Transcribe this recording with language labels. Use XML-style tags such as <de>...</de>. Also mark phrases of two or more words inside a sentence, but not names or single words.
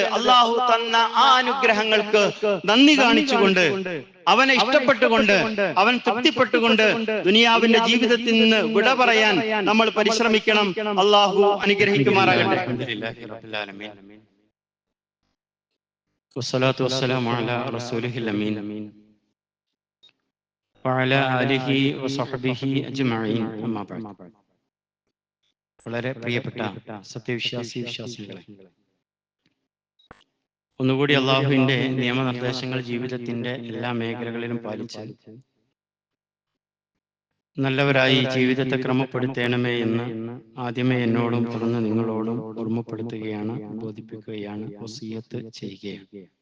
<ml>അള്ളാഹു തന്ന ആ അനുഗ്രഹങ്ങൾക്ക് നന്ദി കാണിച്ചുകൊണ്ട്, അവനെ ഇഷ്ടപ്പെട്ടുകൊണ്ട്, അവൻ തൃപ്തിപ്പെട്ടുകൊണ്ട് ദുനിയാവിന്റെ ജീവിതത്തിൽ നിന്ന് വിട പറയാൻ നമ്മൾ പരിശ്രമിക്കണം. അള്ളാഹു അനുഗ്രഹിക്കുമാറാകട്ടെ.</ml> <ar>والصلاة والسلام على رسوله الأمين. وعلى آله وصحبه أجمعين أما بعد.</ar> <ml>വളരെ പ്രിയപ്പെട്ട വിശ്വാസികളെ, ഒന്നുകൂടി അള്ളാഹുവിന്റെ നിയമനിർദ്ദേശങ്ങൾ ജീവിതത്തിന്റെ എല്ലാ മേഖലകളിലും പാലിച്ച് നല്ലവരായി ജീവിതത്തെ ക്രമപ്പെടുത്തേണമേ എന്ന് ആദ്യമേ എന്നോടും തുടർന്ന് നിങ്ങളോടും ഓർമ്മപ്പെടുത്തുകയാണ്, ബോധിപ്പിക്കുകയാണ്, വസിയത്ത് ചെയ്യുകയാണ്.</ml>